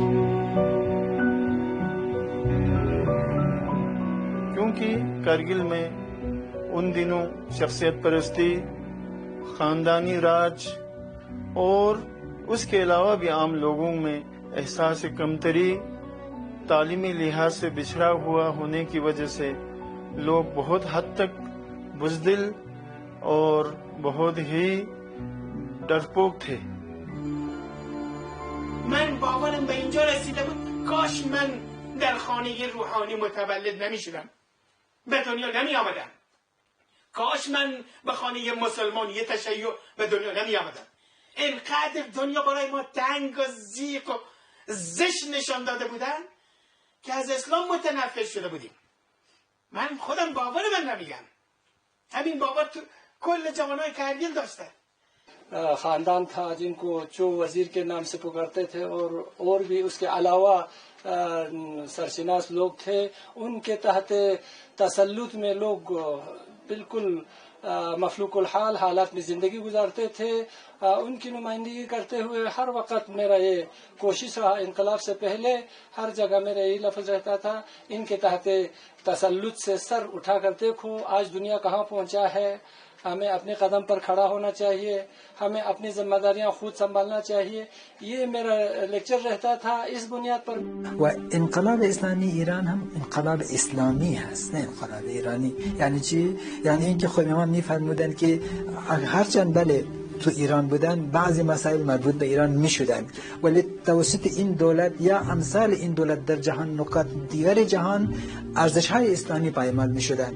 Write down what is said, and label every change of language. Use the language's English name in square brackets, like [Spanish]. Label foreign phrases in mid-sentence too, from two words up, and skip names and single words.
[Urdu] کیونکہ کرگل میں ان دنوں شخصیت پرستی، خاندانی راج اور اس کے علاوہ بھی عام لوگوں میں احساس کمتری، تعلیمی لحاظ سے بچھڑا ہوا ہونے کی وجہ سے لوگ بہت حد تک بزدل اور بہت ہی ڈرپوک تھے. [Persian] من باورم به اینجا رسیده بود کاش من در خانه روحانی متولد نمیشدم، به دنیا نمی آمدم. کاش من به خانه مسلمانی تشیع به دنیا نمی آمدم. اینقدر دنیا برای ما تنگ و ضیق و زشت نشان داده بودن که از اسلام متنفر شده بودیم. من خودم باور من نمیگم، همین باور تو کل جوانای کرگیل داشته. [Urdu] خاندان تھا جن کو جو وزیر کے نام سے پکارتے تھے اور بھی اس کے علاوہ سرشناس لوگ تھے. ان کے تحت تسلط میں لوگ بالکل مفلوک الحال حالات میں زندگی گزارتے تھے. ان کی نمائندگی کرتے ہوئے ہر وقت میرا یہ کوشش رہا، انقلاب سے پہلے ہر جگہ میرا یہی لفظ رہتا تھا، ان کے تحت تسلط سے سر اٹھا کر دیکھو آج دنیا کہاں پہنچا ہے. ہمیں اپنے قدم پر کھڑا ہونا چاہیے، ہمیں اپنی ذمہ داریاں خود سنبھالنا چاہیے. یہ میرا لیکچر رہتا تھا اس بنیاد پر. [Persian] و انقلاب اسلامی ایران هم انقلاب اسلامی هست، نه انقلاب ایرانی. یعنی چی؟ یعنی اینکه خب امام میفرمودن که هرچند بله تو ایران بودن بعضی مسائل مربوط به ایران میشدن، ولی توسط این دولت یا امثال این دولت در جهان نقاط دیگر جهان ارزش‌های اسلامی پایمال میشدن.